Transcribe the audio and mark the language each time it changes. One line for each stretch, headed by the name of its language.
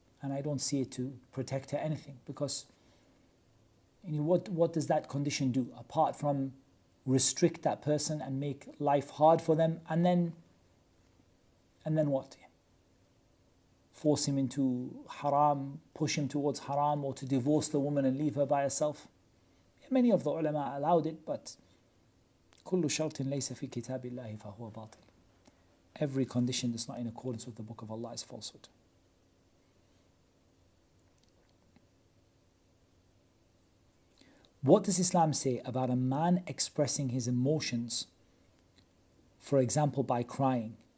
English: And I don't see it to protect her anything, because what does that condition do apart from restrict that person and make life hard for them, and then what? Force him into haram, push him towards haram, or to divorce the woman and leave her by herself. Many of the ulama allowed it, but
Arabic: كل شرط ليس في كتاب الله فهو باطل.
English: Every condition that's not in accordance with the book of Allah is falsehood. What does Islam say about a man expressing his emotions, for example, by crying?